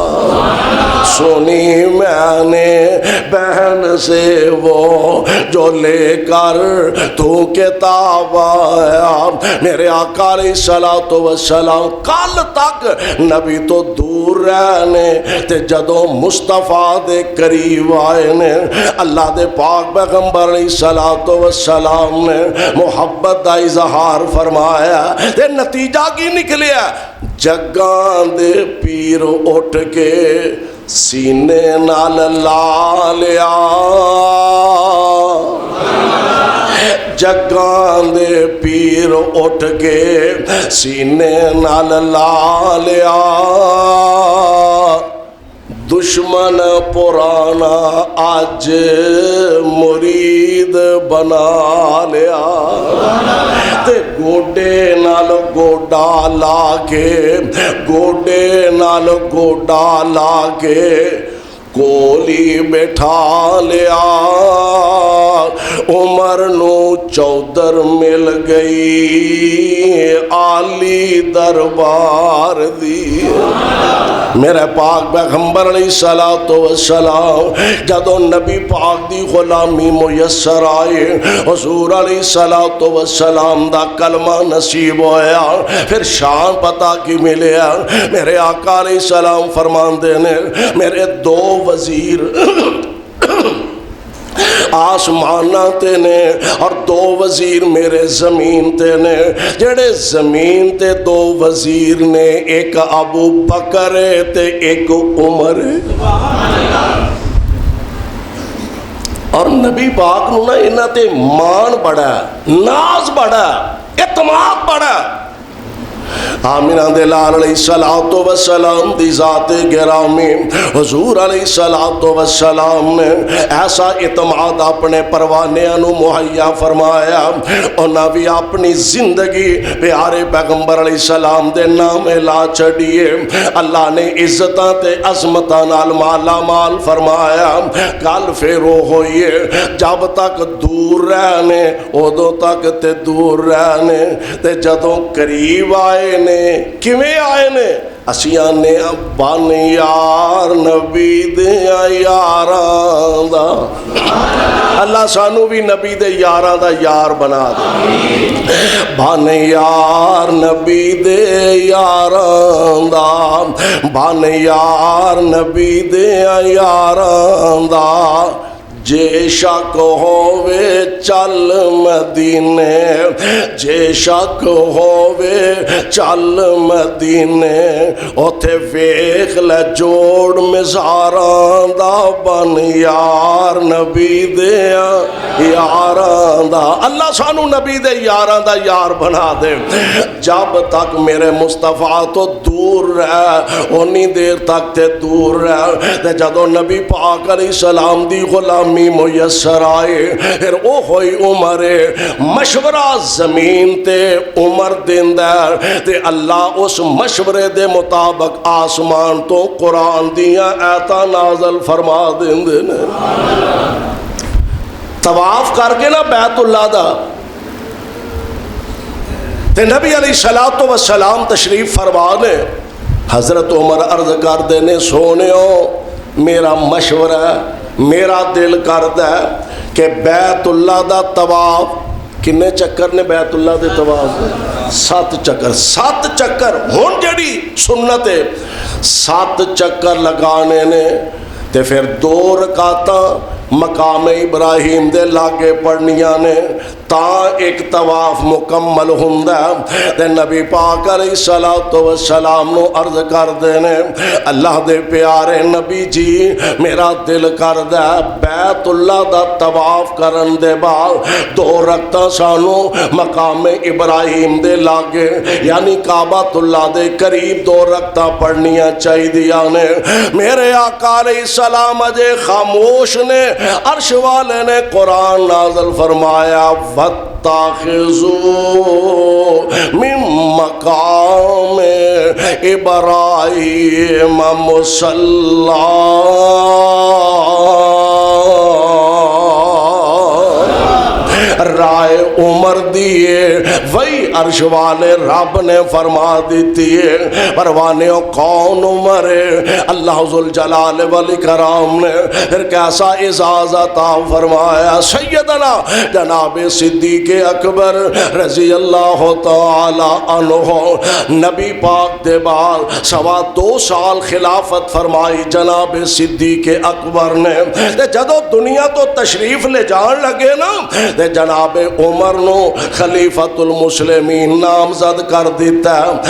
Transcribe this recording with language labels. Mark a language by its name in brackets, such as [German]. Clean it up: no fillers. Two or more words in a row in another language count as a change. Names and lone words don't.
[Urdu] سنی میں نے بہن سے وہ جو لے کر تو کتاب آیا میرے [Punjabi] آقا علیہ الصلوۃ والسلام کل تک نبی تو دور رہنے تے جدوں مصطفیٰ دے قریب آئے نے اللہ دے پاک پیغمبر علیہ الصلوۃ والسلام نے محبت دا اظہار فرمایا تے نتیجہ کی نکلیا جگاں دے پیر اٹھ کے سینے نال لا لیا جگاں دے پیر اٹھ کے سینے نال لا لیا دشمن پرانا آج مرید بنا لیا تے گوڈے نال گوڈا لا کے گوڈے نال گوڈا لا کے کولی بٹھا لیا عمر نو چودر مل گئی عالی دربار دی میرے پاک پیغمبر علیہ الصلوۃ والسلام جدو نبی پاک دی غلامی میسر آئے حضور علیہ الصلوۃ والسلام دا کلمہ نصیب ہویا پھر شان پتہ کی ملیا میرے آقا علیہ السلام فرماندے نے میرے دو وزیر آسمانہ تے نے اور دو وزیر میرے زمین تے نے جڑے زمین تے دو وزیر نے ایک ابو بکر تے ایک عمر اور نبی پاک نو نا انہاں تے مان بڑا ناز بڑا اعتماد بڑا آمینہ دے لال علیہ الصلوۃ والسلام دی ذات گرامی حضور علیہ الصلوۃ والسلام نے ایسا اعتماد اپنے پروانیاں نو مہیا فرمایا، انہاں بھی اپنی زندگی پیارے پیغمبر علیہ السلام دے نام لا چھڑیے، اللہ نے عزتاں تے عظمتاں نال مالا مال فرمایا۔ گل پھر وہ ہوئی ہے جب تک دور رہنے ادو تک تے دور رہنے، تے جدوں قریب آئے نے کیویں آئے نے؟ اسی آنے بن یار نبی دیا یاراں دا، اللہ سانو بھی نبی دے یاراں دا یار بنا دے، بن یار نبی دے یاراں دا، بن یار نبی دیا یاراں دا، جے شک ہووے چل مدینے، جے شک ہووے چل مدینے، اوتھے ویکھ لے جوڑ مزاراں دا، بن یار نبی دیا یاراں دا۔ اللہ سانو نبی دے یاراں دا یار بنا دے، جب تک میرے مصطفیٰ تو دور رہ اونی دیر تک تے دور رہ، تے جدو نبی پاک علیہ السلام دی غلامی میسر آئے، پھر او ہوئی عمر مشورہ زمین تے عمر دیندر، تے اللہ اس مشورے دے مطابق آسمان تو قرآن دیاں ایتاں نازل فرما دیندے نے۔ طواف کر کے نا بیت اللہ دا، تے نبی علیہ الصلوۃ والسلام تشریف فرما نے، حضرت عمر عرض کر دینے سونیو میرا مشورہ ہے، میرا دل کردا ہے کہ بیت اللہ دا طواف، کنے چکر نے بیت اللہ دے طواف؟ 7 چکر، 7 چکر ہون جڑی سنت ہے، 7 چکر لگانے نے، تے پھر 2 رکعتاں مقام ابراہیم دے لاگے پڑھنیاں نے، تا ایک طواف مکمل ہوندا ہے۔ تے نبی پاک علیہ الصلوۃ والسلام نو عرض کر دینے، اللہ دے پیارے نبی جی میرا دل کردا ہے بیت اللہ دا طواف کرن دے بعد 2 رکعتاں سانو مقام ابراہیم دے لاگے یعنی کعبۃ اللہ دے قریب 2 رکعتاں پڑھنیاں چاہیدیاں نے۔ میرے آقا علیہ السلام اجے خاموش نے، عرش والے نے قرآن نازل فرمایا، [Arabic] وَاتَّخِذُوا مِن مَّقَامِ إِبْرَاهِيمَ مُصَلًّى، [Punjabi] رائے عمر دیے وہی عرش والے رب نے فرما دیتی ہے۔ پروانیوں کون عمر ہے؟ اللہ ذوالجلال والاکرام نے پھر کیسا اعزاز عطا فرمایا، سیدنا جناب صدیق اکبر رضی اللہ تعالی عنہ، نبی پاک دے بعد 2.25 سال خلافت فرمائی جناب صدیق اکبر نے، جدو دنیا تو تشریف لے جان لگے نا، جناب عمر نو خلیفۃ المسلمین نامزد کر دیتا ہے۔